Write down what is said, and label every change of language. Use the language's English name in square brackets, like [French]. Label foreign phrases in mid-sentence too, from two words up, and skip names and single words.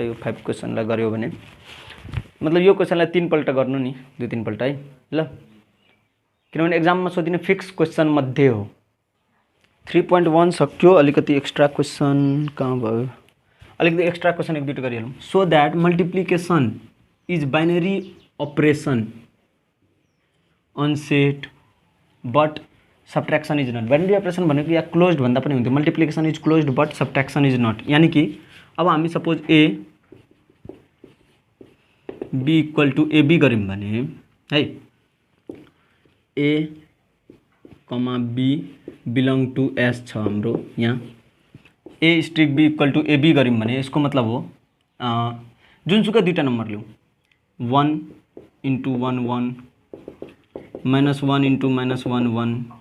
[Nepali] यो 5 क्वेशनलाई गर्यो भने मतलब यो क्वेशनलाई 3 पल्ट गर्नु नि 2-3 पल्ट है ल, किनभने एक्जाममा सोधिने [English] fix question [Nepali] मध्ये हो। 3.1 सक्यो। अलिकति [English] extra question [Nepali] कहाँ भयो, अलिकति [English] extra question [Nepali] एक दुईटा गरिहालौँ। [English] so that multiplication is binary operation on set but subtraction is not. binary operation [Nepali] भनेको या क्लोज्ड भन्दा पनि हुन्थ्यो, [English] multiplication is closed but subtraction is not. [Nepali] यानी कि अब हामी [English] suppose a b equal to a b [Nepali] गर्यौं भने है [English] a comma b belong to S [Nepali] छ हाम्रो यहाँ [English] a strick b equal to a b [Nepali] गर्यौं भने यसको मतलब हो जुनसुकै दुईटा नम्बर लिऊ 1 इन्टु 1 1 -1 इन्टु -1 1